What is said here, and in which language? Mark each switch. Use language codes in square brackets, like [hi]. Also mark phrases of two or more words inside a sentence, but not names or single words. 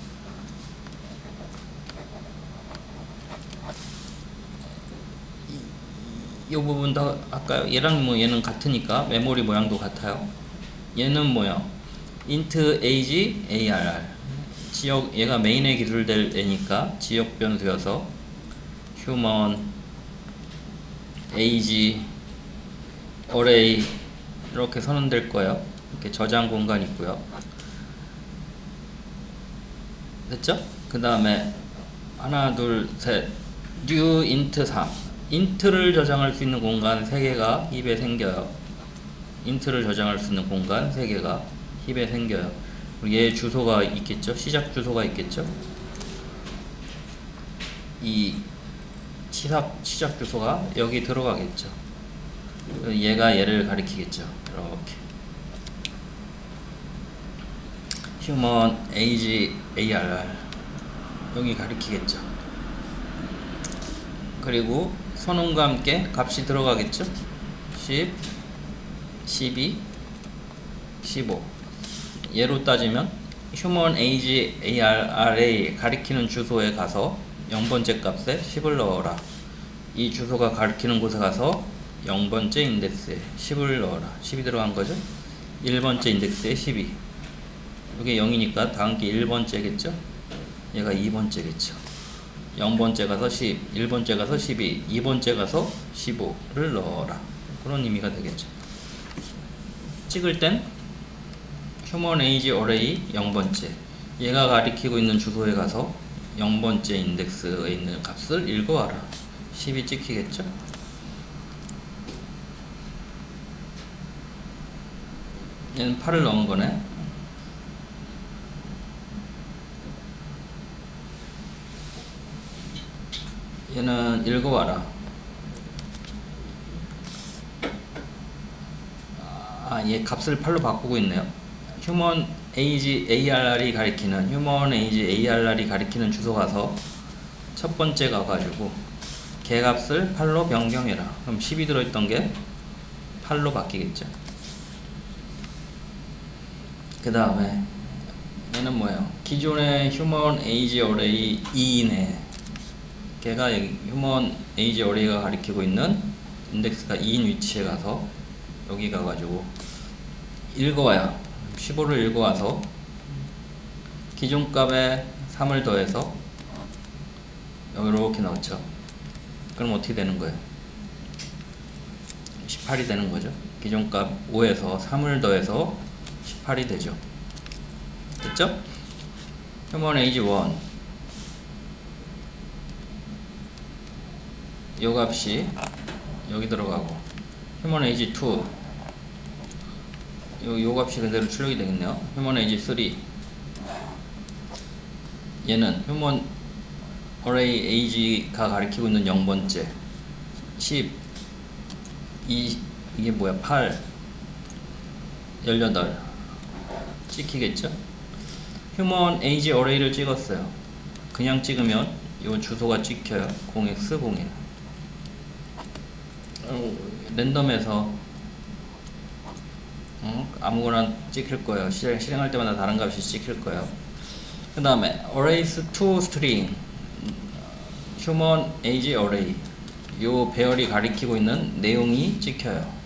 [ko] 이 부분 더 할까요? 얘랑 뭐 얘는 같으니까 메모리 모양도 같아요. 얘는 뭐야? [en] int age arr [ko] 지역, 얘가 메인에 기술될 애니까 지역 변수여서 [en] human age array [ko] 이렇게 선언될 거예요. 이렇게 저장 공간 있고요. 됐죠? 그 다음에 하나 둘 셋 [en] new int [ko] 3 인트를 저장할 수 있는 공간 3개가 힙에 생겨요. 인트를 저장할 수 있는 공간 3개가 힙에 생겨요. 그리고 얘 주소가 있겠죠? 시작 주소가 있겠죠? 이 시작 주소가 여기 들어가겠죠. 얘가 얘를 가리키겠죠. 이렇게 [en] human age arr [ko] 여기 가리키겠죠. 그리고 선언과 함께 값이 들어가겠죠. 10, 12, 15. 얘로 따지면 [en] human age arr [ko] 에 가리키는 주소에 가서 0번째 값에 10을 넣어라. 이 주소가 가리키는 곳에 가서 0번째 인덱스에 10을 넣어라. 10이 들어간 거죠. 1번째 인덱스에 12. 이게 0이니까 다음 게 1번째겠죠. 얘가 2번째겠죠. 0번째 가서 10, 1번째 가서 12, 2번째 가서 15를 넣어라. 그런 의미가 되겠죠. 찍을 땐 [en] human age array [ko] 0번째 얘가 가리키고 있는 주소에 가서 0번째 인덱스에 있는 값을 읽어와라. 10이 찍히겠죠. 얘는 8을 넣은 거네. 얘는 읽어와라. 얘 값을 8로 바꾸고 있네요. [en] human age arr [ko] 이 가리키는 [en] human age arr [ko] 이 가리키는 주소 가서 첫 번째 가가지고 걔 값을 8로 변경해라. 그럼 10이 들어있던 게 8로 바뀌겠죠. 그 다음에 얘는 뭐예요? 기존의 [en] human age array [ko] 2이네. 걔가 [en] human age array [ko] 가 가리키고 있는 인덱스가 2인 위치에 가서 여기 가가지고 읽어와야 15를 읽어와서 기존 값에 3을 더해서 여기 이렇게 넣죠. 그럼 어떻게 되는 거예요? 18이 되는 거죠. 기존 값 5에서 3을 더해서 18이 되죠. 됐죠? [en] human age [ko] 1 요 값이 여기 들어가고 [en] human age [ko] 2 요 값이 그대로 출력이 되겠네요. [en] human age [ko] 3 얘는 [en] human array age [ko] 가 가리키고 있는 0번째 10 이게 뭐야 8 18 찍히겠죠. [en] human age array [ko] 를 찍었어요. 그냥 찍으면 요 주소가 찍혀요. 0x01 랜덤에서 아무거나 찍힐 거예요. 실행할 때마다 다른 값이 찍힐 거예요. 그 다음에 [en] arrays to string human age array [ko] 요 배열이 가리키고 있는 내용이 찍혀요.